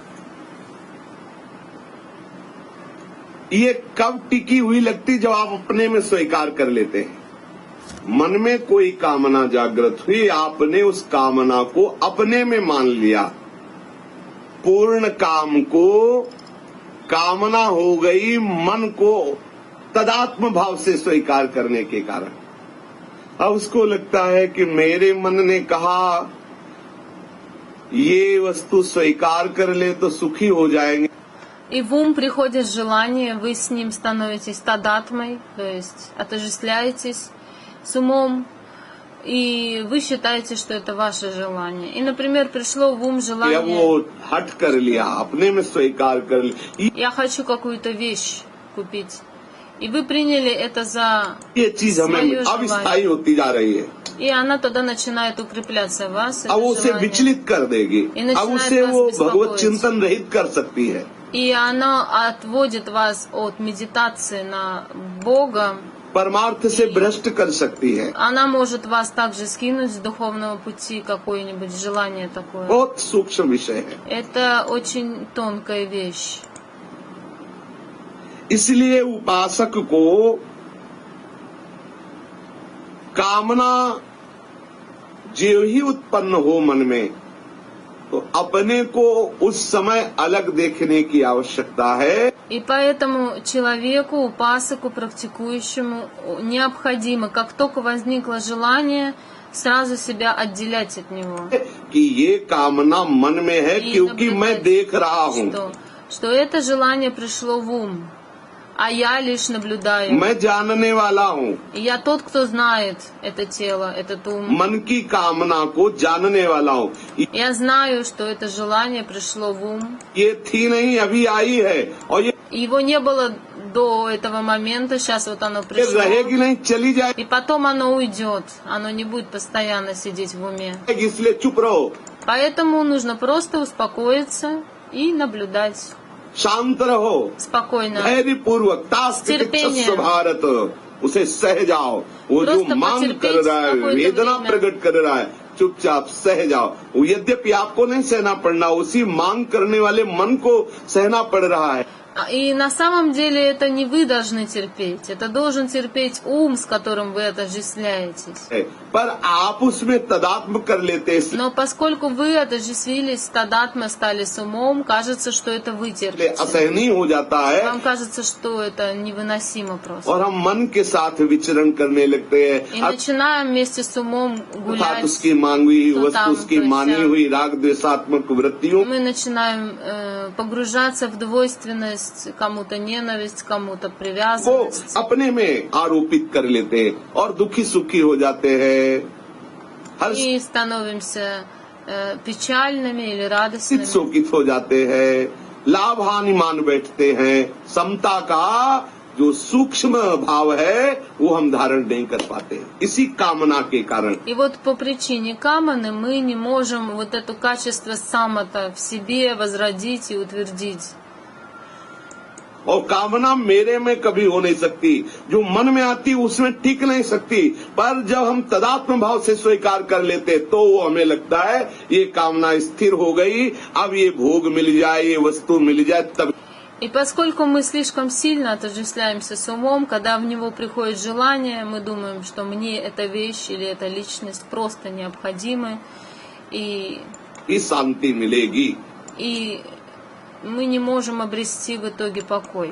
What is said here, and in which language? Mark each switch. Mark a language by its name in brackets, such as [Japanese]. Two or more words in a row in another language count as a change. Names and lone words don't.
[Hindi] ये कब टिकी हुई लगती जब आप अपने में स्वीकार कर लेते हैं। मन में कोई कामना जागृत हुई, आपने उस कामना को अपने में मान लिया। पूर्ण काम को कामना हो गई मन को तदात्म भाव से स्वीकार करने के कारण। अब उसको लगता है कि मेरे मन ने कहा ये वस्तु स्वीकार कर ले तो सुखी हो जाएंगे। [Russian] И в ум приходит желание, вы с ним становитесь тадатмой, то есть отождествляетесь с умом, и вы считаете, что это ваше желание. И, например, пришло в ум [Hindi] या [Russian] желание, [Hindi] वो हट कर लिया, अपने में स्वीकार कर लिया। [Russian] я хочу какую-то вещь купить. И вы приняли это за [Hindi] ये चीज हमें [Russian] свое [Hindi] अब [Russian] желание. [Hindi] स्थायी होती जा रही है। [Russian] И она тогда начинает укрепляться в вас. [Hindi] अब [Russian] это [Hindi] वो उसे [Russian] желание. [Hindi] विचलित कर देगी, [Russian] И начинает [Hindi] अब उससे [Russian] вас [Hindi] वो [Russian] беспокоить. [Hindi] भगवत चिंतन रहित कर सकती है। [Russian] И она отводит вас от медитации на Бога. [Hindi] परमार्थ से भ्रष्ट कर सकती है। [Russian] Она может вас также скинуть с духовного пути, какое-нибудь желание такое. [Hindi] बहुत सूक्ष्म विषय है। [Russian] Это очень тонкая вещь. [Hindi] इसलिए उपासक को कामना जो ही उत्पन्न हो मन में, तो अपने को उस समय अलग देखने की आवश्यकता है। [Russian] И поэтому человеку, упасаку, практикующему необходимо, как только возникло желание, сразу себя отделять от него. [Hindi] कि ये कामना मन में है [Russian] И [Hindi] क्योंकि मैं [Russian] наблюдать, [Hindi] देख रहा हूँ, [Russian] что это желание пришло в ум, а я лишь наблюдаю. [Hindi] मैं जानने वाला हूँ। [Russian] И я тот, кто знает это тело, этот ум. [Hindi] मन की कामना को जानने वाला हूँ। [Russian] Я знаю, что это желание пришло в ум. [Hindi] ये थी नहीं, अभी आई है, और ये [Russian] Его не было до этого момента, сейчас вот оно пришло. [Hindi] रहेगी नहीं, चली [Russian] И потом оно уйдет, оно не будет постоянно сидеть в уме. [Hindi] जाएगी, इसलिए चुप रहो, [Russian] Поэтому нужно просто успокоиться и наблюдать [Hindi] शांत रहो, [Russian] спокойно. [Hindi] धैर्य पूर्वक [Russian] терпением. [Hindi] भारत उसे सह जाओ। वो जो [Russian] Просто [Hindi] मांग कर [Russian] потерпеть [Hindi] रहा है, [Russian] какое-то [Hindi] वेदना [Russian] время. [Hindi] प्रकट कर रहा है, चुपचाप सह जाओ। वो यद्यपि आपको नहीं सहना पड़ना, उसी मांग करने वाले मन को सहना पड़ रहा है। [Russian] И на самом деле это не вы должны терпеть, это должен терпеть ум, с которым вы отождествляетесь. [Hindi] पर आप उसमें तदात्म कर लेते हैं, [Russian] Но поскольку вы отождествились с тадатмой, стали с умом, кажется, что это вы [Hindi] इसलिए [Russian] терпите. [Hindi] असहनीय हो जाता है, [Russian] Вам кажется, что это невыносимо просто. [Hindi] और हम मन के साथ विचरण करने लगते [Russian] И [Hindi] हैं। [Russian] начинаем вместе с умом [Hindi] अर्थात [Russian] гулять. [Hindi] उसकी मांगी हुई तो वस्तु, [Russian] там, [Hindi] उसकी [Russian] то есть, [Hindi] मानी हुई राग द्वेषात्मक वृत्तियों [Russian] Мы начинаем погружаться в двойственность, кому-то ненависть, कому-то [Hindi] को [Russian] привязанность. [Hindi] अपने में आरोपित कर लेते हैं और दुखी सुखी हो जाते हैं, हर [Russian] И становимся печальными или радостными. [Hindi] शोकित हो जाते हैं, लाभ हानि मान बैठते हैं। समता का जो सूक्ष्म भाव है वो हम धारण नहीं कर पाते, इसी कामना के कारण। И вот по причине каманы мы не можем вот это качество самата в себе возродить и утвердить. और कामना मेरे में कभी हो नहीं सकती, जो मन में आती उसमें टिक नहीं सकती। पर जब हम तदात्म भाव से स्वीकार कर लेते तो वो हमें लगता है ये कामना स्थिर हो गई, अब ये भोग मिल जाए, ये वस्तु मिल जाए, तब। [Russian] И поскольку мы слишком сильно отождествляемся с умом, когда в него приходит желание, мы думаем, что мне эта вещь или эта личность просто необходимы, и [Hindi] शांति मिलेगी। [Russian] мы не можем обрести в итоге покой.